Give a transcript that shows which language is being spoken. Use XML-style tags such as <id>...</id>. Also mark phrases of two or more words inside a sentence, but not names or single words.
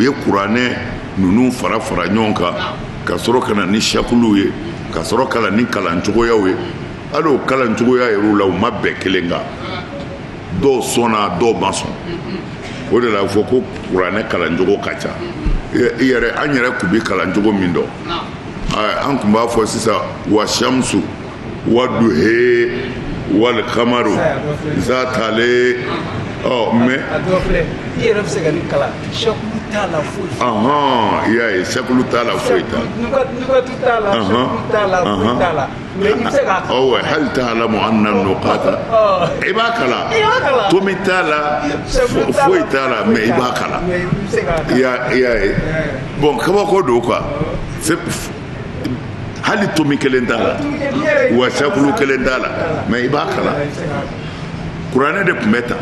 <bm>ye kuranɛ ninnu fara ɲɔgɔn kan ka sɔrɔ ka na ni shakulu ye ka sɔrɔ ka na ni kalancogoyaw ye hali o kalancogoya yɛrɛw la u ma bɛn kelen kan dɔw sɔnna dɔw ma sɔn o de la a fɔ ko kuranɛ kalancogo ka ca an yɛrɛ tun bɛ kalancogo min dɔn an tun b'a fɔ sisan</bm> <ar>والشمس وضحاها والقمر إذا تلاها</ar> <bm>mais i yɛrɛ bɛ se ka nin kalan shakulu t'a la foyi i y'a ye shakulu t'a la foyi t'a la nugatu t'a la shakulu t'a la foyi t'a la mais i bɛ se k'a kalan hali</bm> <ar>تعلم أن نقطة</ar> <bm>i b'a kalan tomi t'a la foyi t'a la mais i b'a kalan i y'a ye bon kabako don quoi hali tomi kelen t'a la wa shakulu kelen t'a la mais i b'a kalan kuranɛ de tun bɛ ta</bm>